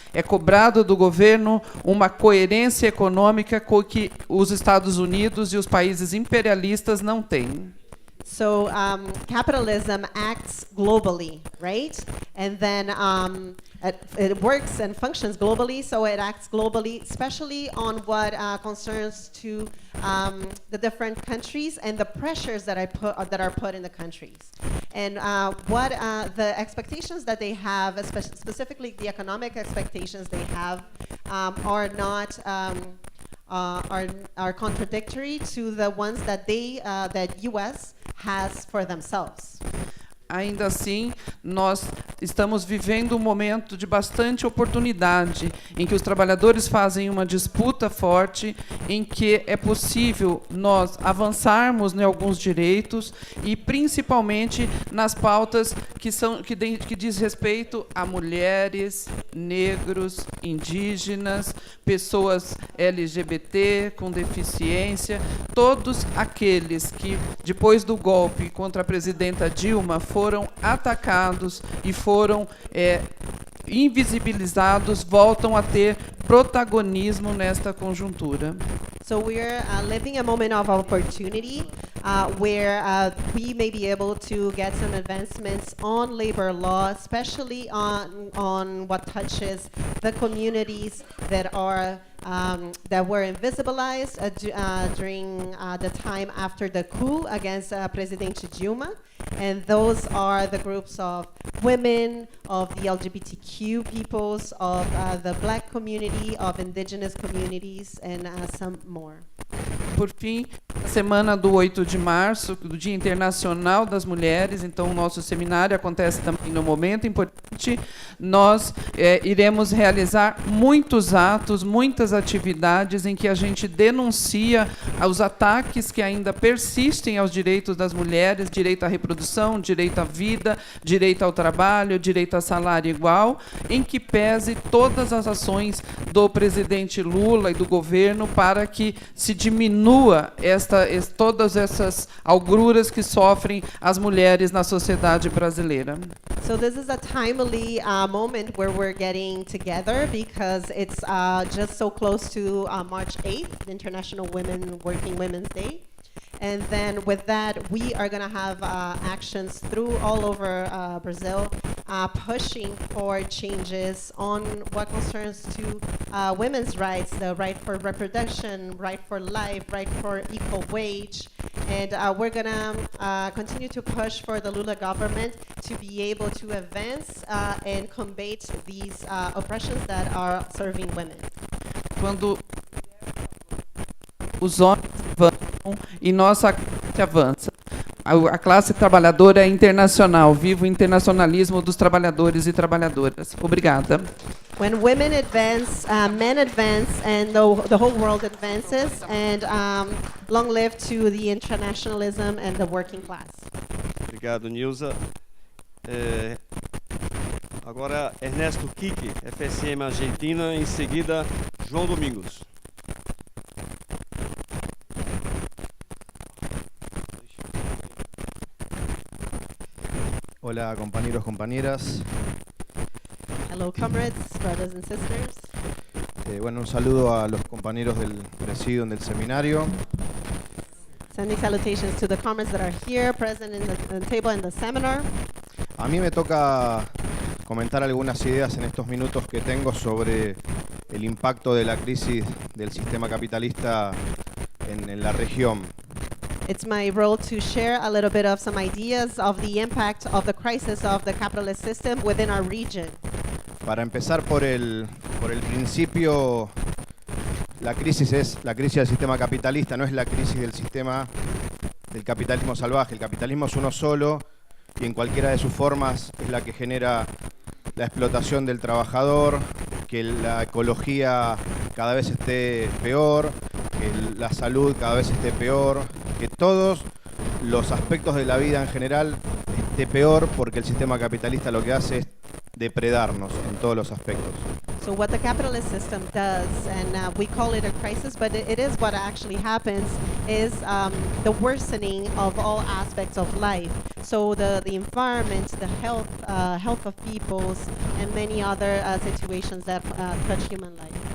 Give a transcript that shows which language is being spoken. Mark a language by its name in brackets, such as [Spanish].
[Portuguese] É cobrado do governo uma coerência econômica que os Estados Unidos e os países imperialistas não têm. [English] So capitalism acts globally, right? And then it works and functions globally, so it acts globally, especially on what concerns to the different countries and the pressures that are put in the countries. And what the expectations that they have, specifically the economic expectations they have, are not are contradictory to the ones that that U.S. has for themselves. [Portuguese] Ainda assim, nós estamos vivendo um momento de bastante oportunidade, em que os trabalhadores fazem uma disputa forte, em que é possível nós avançarmos em alguns direitos e, principalmente, nas pautas que diz respeito a mulheres, negros, indígenas, pessoas LGBT com deficiência, todos aqueles que, depois do golpe contra a presidenta Dilma, foram atacados e foram invisibilizados, voltam a ter protagonismo nesta conjuntura. [English] So we're living a moment of opportunity where we may be able to get some advancements on labor law, especially on what touches the communities that are that were invisibilized during the time after the coup against President Dilma. And those are the groups of women, of the LGBTQ peoples, of the Black community, of indigenous communities, and some more. [Portuguese] Por fim, a semana do 8 de março, do Dia Internacional das Mulheres, então o nosso seminário acontece também num momento importante. Nós iremos realizar muitos atos, muitas atividades em que a gente denuncia os ataques que ainda persistem aos direitos das mulheres, direito à reprodução, direito à vida, direito ao trabalho, direito a salário igual, em que pese todas as ações do presidente Lula e do governo para que se diminua todas essas agruras que sofrem as mulheres na sociedade brasileira. [English] So this is a timely moment where we're getting together because it's just so close to March 8th, International Working Women's Day. And then with that, we are going to have actions through all over Brazil, pushing for changes on what concerns to women's rights, the right for reproduction, right for life, right for equal wage. And we're going to continue to push for the Lula government to be able to advance and combat these oppressions that are serving women. [Portuguese] Quando os homens avançam e nossa classe avança. A classe trabalhadora é internacional. Viva o internacionalismo dos trabalhadores e trabalhadoras. Obrigada. [English] When women advance, men advance, and the whole world advances, and long live to the internationalism and the working class. [Portuguese] Obrigado, Nilza. Agora, Ernesto Kiki, FSM Argentina, em seguida, João Domingos. [Spanish] Hola compañeros, compañeras. [English] Hello comrades, brothers and sisters. [Spanish] Bueno, un saludo a los compañeros del presidium del seminario. [English] Sending salutations to the comrades that are here, present in the table in the seminar. [Spanish] A mí me toca comentar algunas ideas en estos minutos que tengo sobre el impacto de la crisis del sistema capitalista en la región. [English] It's my role to share a little bit of some ideas of the impact of the crisis of the capitalist system within our region. [Spanish] Para empezar por el principio, la crisis es la crisis del sistema capitalista, no es la crisis del sistema del capitalismo salvaje. El capitalismo es uno solo y en cualquiera de sus formas es la que genera la explotación del trabajador, que la ecología cada vez esté peor, que la salud cada vez esté peor, que todos los aspectos de la vida en general esté peor porque el sistema capitalista lo que hace es depredarnos en todos los aspectos. [English] So what the capitalist system does, and we call it a crisis, but it is what actually happens, is the worsening of all aspects of life. So the environment, the health of peoples, and many other situations that touch human life.